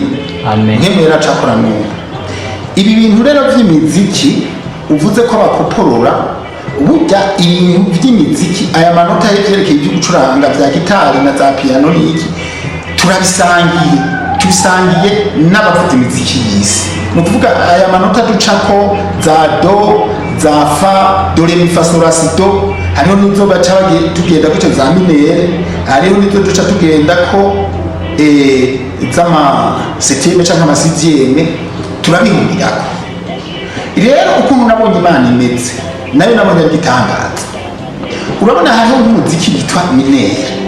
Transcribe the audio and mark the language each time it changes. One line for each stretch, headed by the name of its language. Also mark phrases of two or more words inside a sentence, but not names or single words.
Rundi: Mpemu yera aracakora n'ubu. Ibi bintu rero by'imiziki uvuze ko abakoporora burya ibintu by'imiziki aya manota y'ivyerekeye ibyo gucuranga bya gitari na za piano n'iki tubisangiye n'abavuga imiziki y'isi. Ni ukuvuga aya manota ducako za do za fa do re mi fa sol la si do hariho n'izo baca tugenda ko za minere hariho n'izo duca tugenda ko z'ama septième cyangwa ama sixième turabihuriraho. Rero ukuntu nabonye Imana imeze nayo nabonye igitangaza. Urabona hariho umuziki witwa minere.